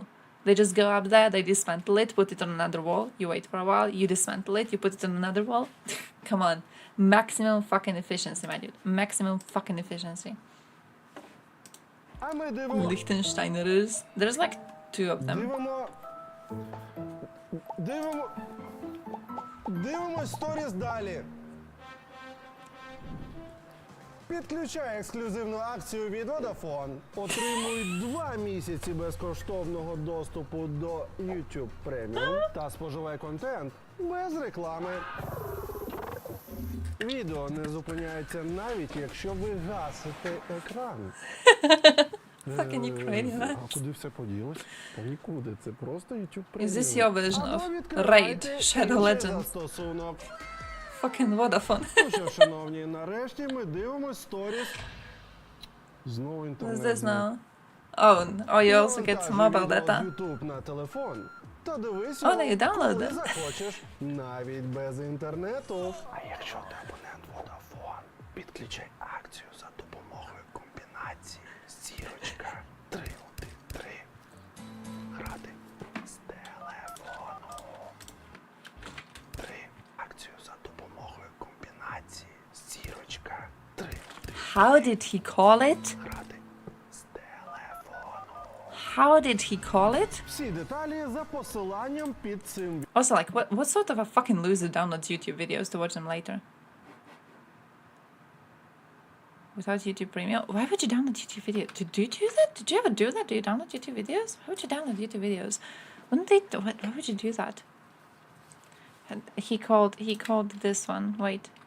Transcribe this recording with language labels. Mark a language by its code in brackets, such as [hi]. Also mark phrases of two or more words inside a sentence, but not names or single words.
[en] They just go up there, they dismantle it, put it on another wall, you wait for a while, you dismantle it, you put it on another wall. Come on. Maximum fucking efficiency, my dude. Maximum fucking efficiency. Liechtensteiners. There's like 2 of them. [uk] Дивимось сторіс далі. Підключай ексклюзивну акцію від Vodafone. Отримуй 2 місяці безкоштовного доступу до YouTube Premium та споживай контент без реклами. Відео не зупиняється навіть, якщо ви гасите екран. [en] Fucking Ukrainian. [uk] А куди все поділось? Та нікуди, це просто YouTube Premium. [en] Is this your version of Raid Shadow Legends? Fucking Vodafone. [uk] Ну що, шановні, нарешті ми дивимось сторіс. Знову інтернет. [en] What's this now? Oh, you also get mobile data. [uk] YouTube на телефон. Та дивись, [en] Oh, no, you download [uk] коли [en] it. [uk] захочеш, навіть без інтернету. А якщо ти абонент Vodafone, підключай акцію за допомогою комбінації зірочка 313. Грати з телефону. 3. Акцію за допомогою комбінації зірочка 313. [en] How did he call it? [uk] Грати з телефону. [en] How did he call it? [uk] Всі деталі за посиланням під цим. [en] Also, like, what sort of a fucking loser downloads YouTube videos to watch them later? Without YouTube Premium? Why would you download YouTube videos? Did you do that? Did you ever do that? Do you download YouTube videos? Why would you download YouTube videos? Wouldn't they? Why would you do that? And he called this one. Wait.